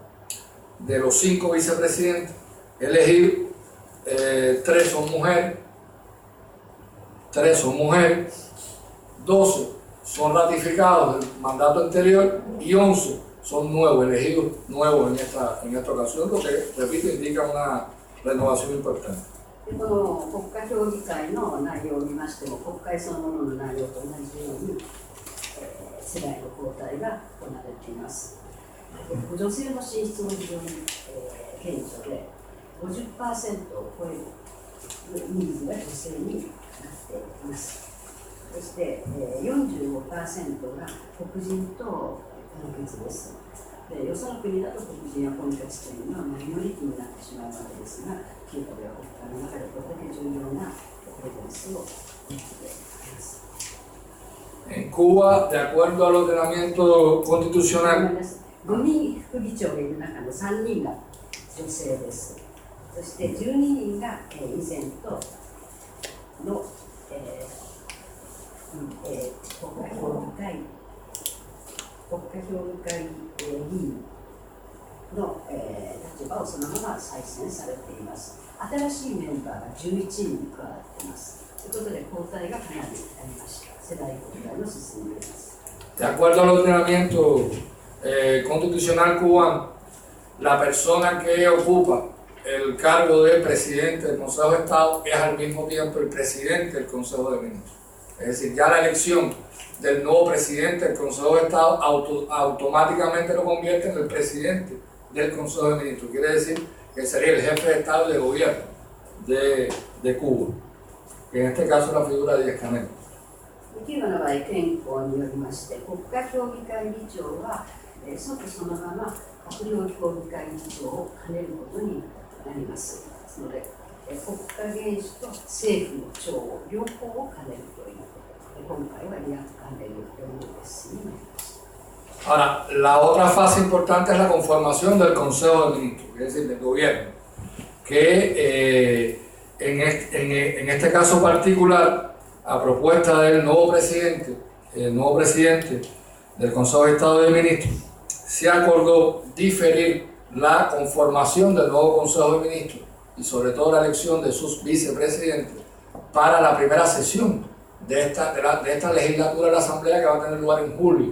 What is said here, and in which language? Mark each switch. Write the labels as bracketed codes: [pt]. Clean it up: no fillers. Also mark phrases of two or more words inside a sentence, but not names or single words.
[es] De los 5 vicepresidentes elegidos, 3 son mujeres, 12 son ratificados del mandato anterior y 11 son nuevos, elegidos nuevos en esta ocasión, lo que, repito, indica una renovación importante. [ja] この国家評議会の内容を見ましても、国会そのものの内容と同じように、世代の交代が行われています。女性の進出も非常に、顕著で、50% を超える人数が女性になっています。そして、45% が黒人と混血です。で、よその国だと黒人や混血というのはマイノリティになってしまうわけですが、キューバや国家の中でこれだけ重要なプレゼンスを持っています。 [es] En Cuba, de acuerdo al ordenamiento constitucional, [ja] 5 人副議長がいる中の3人が女性です。そして12人が以前との、国家評議会議員の、立場をそのまま再選されています。新しいメンバーが11人加わっています。ということで交代がかなりありました。世代交代の進んでいます。 [es] De acuerdo al ordenamiento constitucional cubano, la persona que ocupa el cargo de presidente del Consejo de Estado es al mismo tiempo el presidente del Consejo de Ministros. Es decir, ya la elección del nuevo presidente del Consejo de Estado automáticamente lo convierte en el presidente del Consejo de Ministros. Quiere decir que sería el jefe de Estado y de gobierno de Cuba, que en este caso es la figura de Díaz-Canel. [ja] キューバの場合、憲法によりまして、国家評議会議長は、即そのまま閣僚評議会議長を兼ねることになります。ですので、国家元首と政府の長を両方を兼ねるということで、今回はディアスカネル4ですになりました。 [es] Ahora, la otra fase importante es la conformación del Consejo de Ministros, es decir, del gobierno, que en este caso particular, a propuesta del nuevo presidente del Consejo de Estado de Ministros, se acordó diferir la conformación del nuevo Consejo de Ministros y sobre todo la elección de sus vicepresidentes para la primera sesión de esta legislatura de la Asamblea, que va a tener lugar en julio.